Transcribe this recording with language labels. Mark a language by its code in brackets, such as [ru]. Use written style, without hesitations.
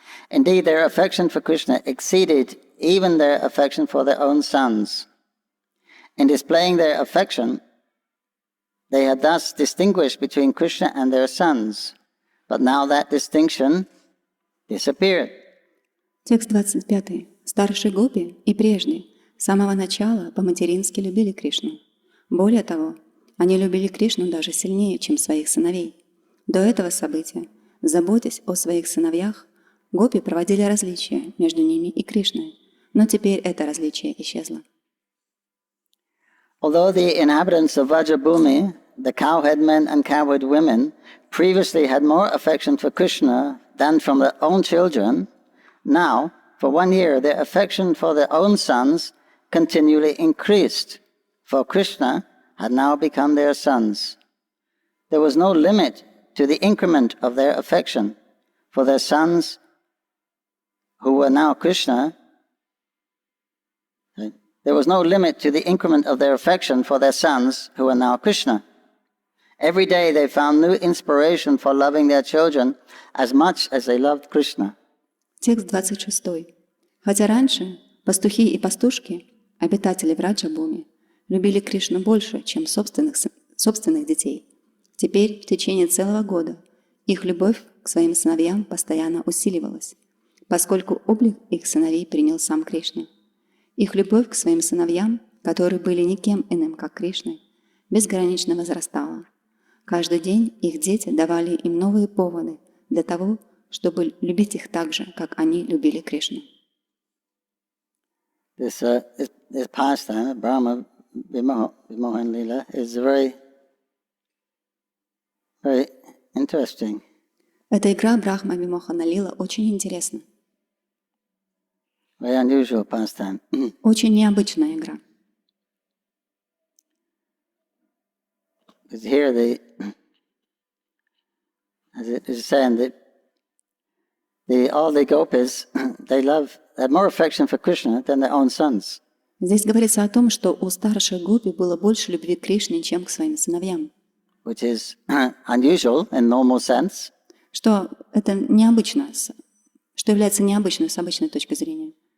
[en] Indeed, their affection for Krishna exceeded even their affection for their own sons. In displaying their affection, they had thus distinguished between Krishna and their sons. But now that distinction disappeared. [ru] Текст 25. Старшие гопи и прежде, с самого начала, по-матерински любили Кришну. Более того, они любили Кришну даже сильнее, чем своих сыновей. До этого события, заботясь о своих сыновьях, гопи проводили различия между ними и Кришной, но теперь это различие исчезло. [en] Although the inhabitants of Vrajabhumi, the cowhead men and cowherd women, previously had more affection for Krishna than from their own children, now, for 1 year, their affection for their own sons continually increased, for Krishna had now become their sons. There was no limit to the increment of their affection for their sons who were now Krishna. There was no limit to the increment of their affection for their sons who are now Krishna. Every day they found new inspiration for loving their children as much as they loved Krishna. [ru] Текст 26. Хотя раньше пастухи и пастушки, обитатели Враджабхуми, любили Кришну больше, чем собственных детей, теперь в течение целого года их любовь к своим сыновьям постоянно усиливалась, поскольку облик их сыновей принял сам Кришна. Их любовь к своим сыновьям, которые были никем иным, как Кришной, безгранично возрастала. Каждый день их дети давали им новые поводы для того, чтобы любить их так же, как они любили Кришну. [en] This pastime, Brahma Vimohan Lila, is very interesting. [ru] Эта игра Брахма Вимохана Лила очень интересна. [en] Very unusual pastime. [ru] Очень необычная игра. [en] Here, as it is saying that all the gopis, they had more affection for Krishna than their own sons. [ru] Здесь говорится о том, что у старших гопи было больше любви к Кришне, чем к своим сыновьям. [en] Which is unusual in normal sense. [ru] Что это необычно, что является необычным с обычной точки зрения.